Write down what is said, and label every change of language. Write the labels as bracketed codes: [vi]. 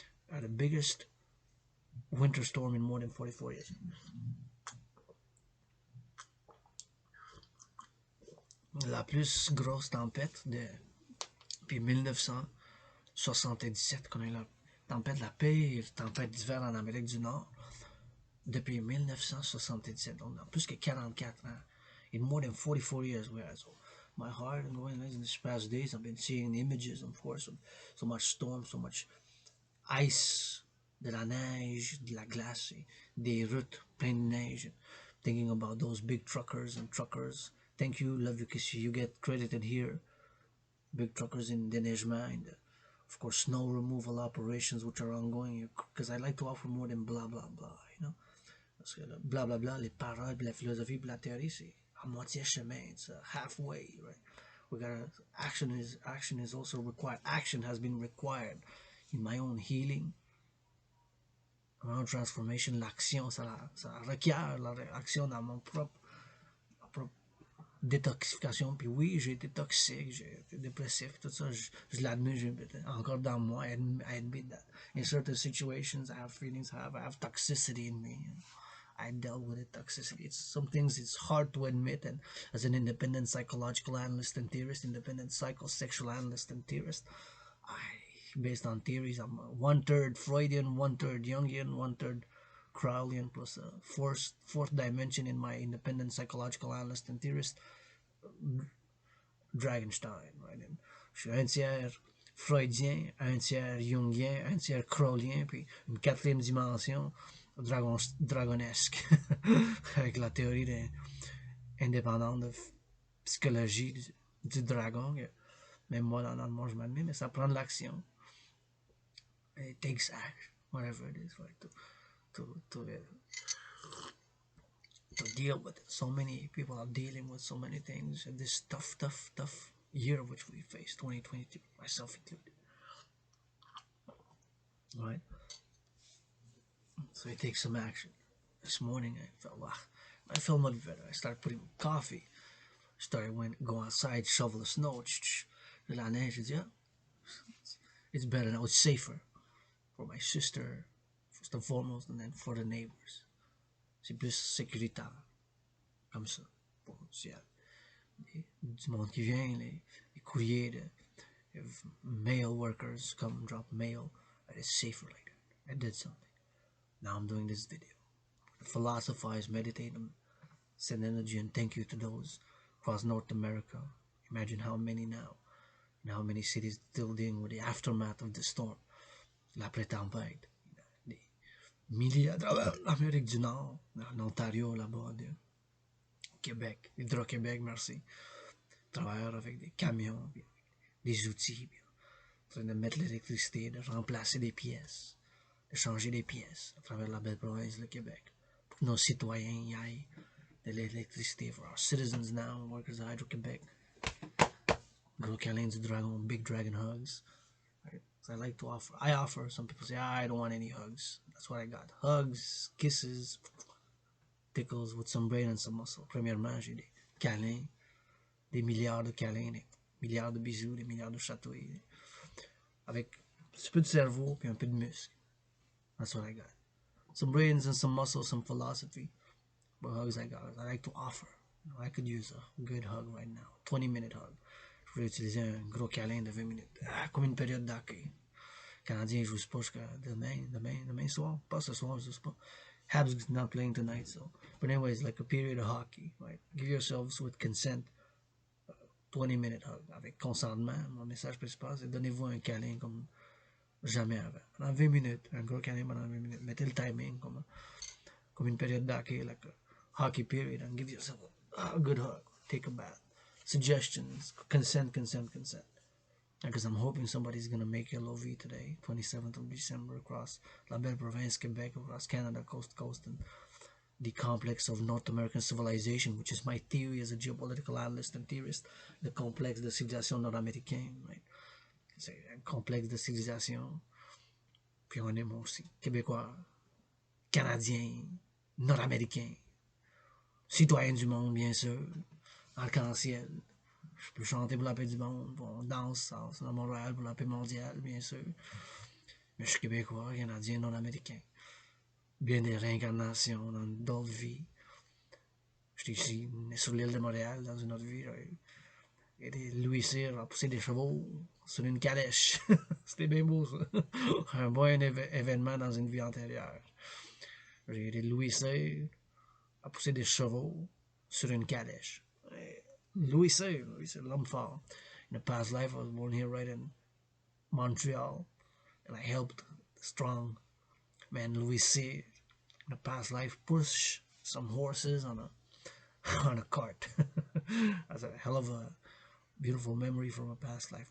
[en] The biggest winter storm in more than 44 years. [fr] La plus grosse tempête depuis 1977 qu'on a eu la tempête, la pire tempête d'hiver en Amérique du Nord depuis 1977, donc dans plus que 44 ans. [en] In more than 44 years, so my heart and going in these past days, I've been seeing images, of course, of so much storm, so much ice, [fr] de la neige, de la glace, des routes pleines de neige. [en] Thinking about those big truckers and truckers. Thank you, love you, kiss you. You get credited here. Big truckers in déneigement, and of course snow removal operations which are ongoing. Because I like to offer more than blah blah blah, you know. [fr] Parce que blah blah blah, les paroles, la philosophie, la théorie, c'est à moitié chemin. [en] It's halfway, right? We gotta action is also required. Action has been required in my own healing, my own transformation. [fr] L'action, ça requiert l'action dans ma propre détoxification. Puis oui, j'ai été toxique, j'ai été dépressif, tout ça, je l'admets, j'ai encore dans moi. [en] I admit that in certain situations I have feelings, I have toxicity in me. I dealt with it, toxicity. Some things it's hard to admit, and as an independent psychological analyst and theorist, independent psychosexual analyst and theorist, based on theories, I'm 1/3 Freudian, 1/3 Jungian, 1/3 Crowleyan, plus a fourth dimension in my independent psychological analyst and theorist, Dragonstein, right? [fr] And je suis un tiers freudien, un tiers jungien, un tiers crowlien, puis une quatrième dimension dragonesque avec la théorie indépendante de psychologie du dragon. Même moi, dans le monde, je m'admets, mais ça prend de l'action. [en] It takes action, whatever it is, right? To deal with it. So many people are dealing with so many things in this tough year which we face, 2022, myself included. Right? So it takes some action. This morning I felt much better. I started putting coffee. Go outside, shovel the snow. La neige, it's better now. It's safer for my sister, first and foremost, and then for the neighbors. [fr] C'est plus sécuritaire, comme ça. Bon, s'il y a du monde qui vient, les courriers de [en] mail workers come drop mail, it's safer like that. I did something. Now I'm doing this video. Philosophize, meditate, and send energy and thank you to those across North America. Imagine how many now, and how many cities still dealing with the aftermath of the storm. [fr] L'après-tempête. Des milliers à travers l'Amérique du Nord, en Ontario, là-bas, de Québec, Hydro-Québec, merci. Travailleurs avec des camions, des outils, en train de mettre l'électricité, de remplacer des pièces, de changer des pièces à travers la belle province, le Québec, pour que nos citoyens y aillent de l'électricité. [en] For our citizens now, workers at Hydro-Québec. [fr] Gros câlin du dragon, [en] big dragon hugs. Right? So I offer, some people say, I don't want any hugs. That's what I got. Hugs, kisses, tickles with some brain and some muscle. Premièrement, j'ai des câlins, des milliards de câlins, des milliards de bisous, des milliards de chatouilles, avec un petit peu de cerveau puis un peu de muscle. That's what I got. Some brains and some muscle, some philosophy. What hugs I got, I like to offer. I could use a good hug right now. 20-minute hug. [fr] Je voulais utiliser un gros câlin de 20 minutes. Comme une période d'accueil. Canadien joue pas jusqu'à demain soir. Pas ce soir, je sais pas. [en] Habs not playing tonight, so. But anyways, like a period of hockey, right? Give yourselves with consent 20-minute hug. [fr] Avec consentement, mon message principal, c'est donnez-vous un câlin comme jamais avant. Pendant 20 minutes, un gros câlin pendant 20 minutes. Mettez le timing comme une période d'accueil, [en] like a hockey period, and give yourself a good hug. Take a bath. Suggestions, consent. Because I'm hoping somebody's going to make LOV today, 27th of December, across La Belle Province, Quebec, across Canada, coast to coast, and the complex of North American civilization, which is my theory as a geopolitical analyst and theorist, the [fr] complexe de civilisation nord-américaine, [en] right? [fr] C'est un complexe de civilisation, puis on aime aussi, Québécois, Canadiens, Nord-Américains, citoyens du monde, bien sûr, arc-en-ciel. Je peux chanter pour la paix du monde, on danse à Montréal pour la paix mondiale, bien sûr. Mais je suis québécois, canadien, nord-américain. Bien des réincarnations dans d'autres vies. J'étais ici, sur l'île de Montréal, dans une autre vie. Et des Louis Cyr a poussé des chevaux sur une calèche. C'était bien beau, ça. Un bon événement dans une vie antérieure. J'ai été Louis Cyr a poussé des chevaux sur une calèche. Louis Cyr, l'homme fort. [en] In a past life, I was born here right in Montreal, and I helped the strong man Louis Cyr in a past life push some horses on a cart. That's a hell of a beautiful memory from a past life.